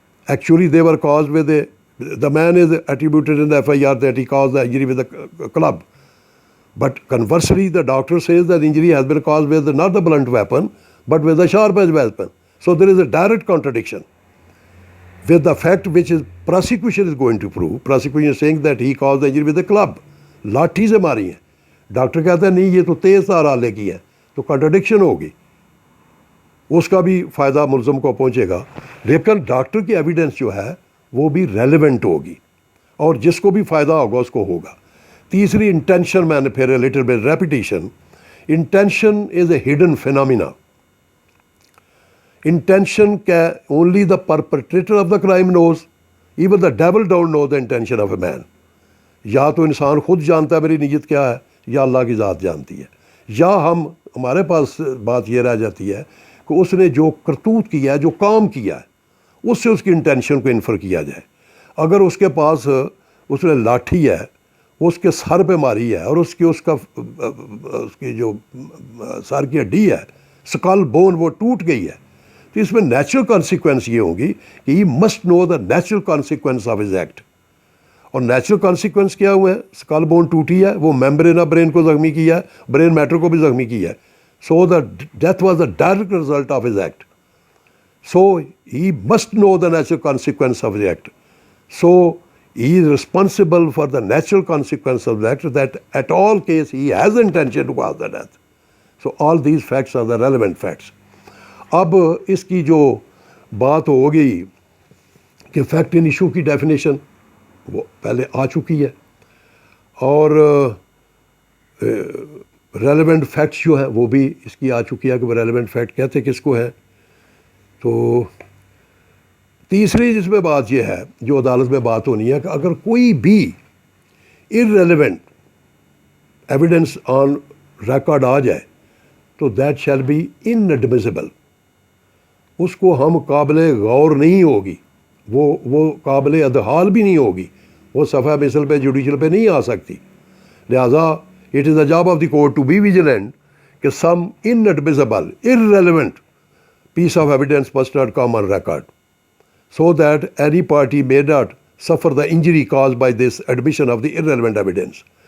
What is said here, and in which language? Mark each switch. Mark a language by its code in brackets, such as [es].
[en] Actually they were caused with the man is attributed in the FIR that he caused the injury with a club. But conversely, the doctor says that injury has been caused with not the blunt weapon, but with the sharp edge weapon. So there is a direct contradiction with the fact which is prosecution is going to prove. Prosecution is saying that he caused the injury with a club. [ur] لاٹھی سے ماری ہیں. Doctor کہتا ہے نہیں یہ تو تیز تار آلے کی ہے, تو کنٹرڈکشن ہوگی, اس کا بھی فائدہ ملزم کو پہنچے گا. لیکن ڈاکٹر کی ایویڈنس جو ہے وہ بھی ریلیونٹ ہوگی, اور جس کو بھی فائدہ ہوگا اس کو ہوگا. تیسری انٹینشن, میں نے پھر little bit repetition. [en] Intention is a hidden phenomena. Intention can only the perpetrator of the crime knows. Even the devil don't know the intention of a man. [ur] یا تو انسان خود جانتا ہے میری نیت کیا ہے, یا اللہ کی ذات جانتی ہے. یا ہمارے پاس بات یہ رہ جاتی ہے کہ اس نے جو کرتوت کیا ہے, جو کام کیا ہے, اس سے اس کی انٹینشن کو انفر کیا جائے. اگر اس کے پاس اس نے لاٹھی ہے, وہ اس کے سر پہ ماری ہے, اور اس کی جو سر کی ہڈی ہے, اسکل بون, وہ ٹوٹ گئی ہے, تو اس میں نیچرل کانسیکوینس یہ ہوگی کہ [en] He must know the natural consequence of his act. [ur] اور نیچرل کانسیکوینس کیا ہوا ہے, اسکل بون ٹوٹی ہے, وہ ممبرین آف برین کو زخمی کیا ہے, برین میٹر کو بھی زخمی کیا ہے. [en] So the death was the direct result of his act. So he must know the natural consequence of his act. So he is responsible for the natural consequence of the act, that at all case he has intention to cause the death. So all these facts are the relevant facts. [ur] اب اس کی جو بات ہو گئی کہ fact in issue کی definition وہ پہلے آ چکی ہے, اور ریلیونٹ فیکٹس جو ہیں وہ بھی اس کی آ چکی ہے کہ وہ ریلیونٹ فیکٹ کہتے کس کو ہے. تو تیسری جس میں بات یہ ہے, جو عدالت میں بات ہونی ہے, کہ اگر کوئی بھی irrelevant ایویڈنس آن ریکارڈ آ جائے تو [en] That shall be inadmissible. [ur] اس کو ہم قابل غور نہیں ہوگی, وہ قابل ادحال بھی نہیں ہوگی, وہ صفحہ مثل پہ جوڈیشل پہ نہیں آ سکتی. [en] لہٰذا it is the job of the court to be vigilant کہ some inadmissible irrelevant piece of evidence must not come on record, so that any party may not suffer the injury caused by this admission of the irrelevant evidence.